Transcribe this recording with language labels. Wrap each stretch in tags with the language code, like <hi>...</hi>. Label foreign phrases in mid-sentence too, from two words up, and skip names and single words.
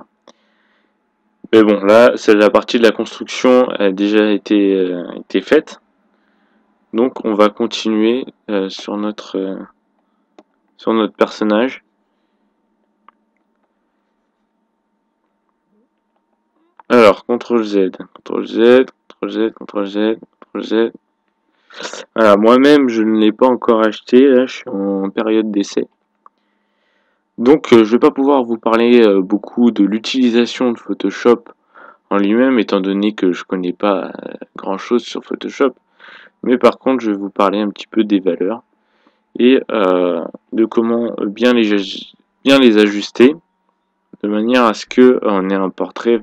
<fr>Mais bon, là, la partie de la construction a déjà été faite, donc on va continuer sur notre personnage. Alors, CTRL Z, CTRL Z, CTRL Z, CTRL Z, CTRL Z. Voilà, moi-même, je ne l'ai pas encore acheté, là, je suis en période d'essai. Donc, je ne vais pas pouvoir vous parler beaucoup de l'utilisation de Photoshop en lui-même, étant donné que je connais pas grand-chose sur Photoshop. Mais par contre, je vais vous parler un petit peu des valeurs et de comment bien les ajuster, de manière à ce qu'on ait un portrait...</fr>